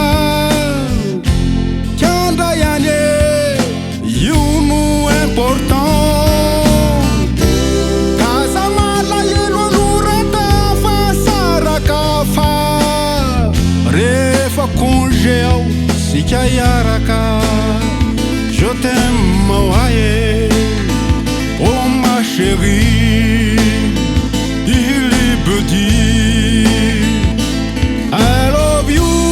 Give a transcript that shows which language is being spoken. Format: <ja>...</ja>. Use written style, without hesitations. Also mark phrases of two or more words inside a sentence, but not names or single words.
<mg>kiandra ihany io no important kaza malahelo anorata fa saraka fa rehefa congé ao sika iaraka</mg> <fr>je t'aime</fr> <mg>oaye</mg> <fr>oh ma chérie il peut dire</fr> <en>I love you</en>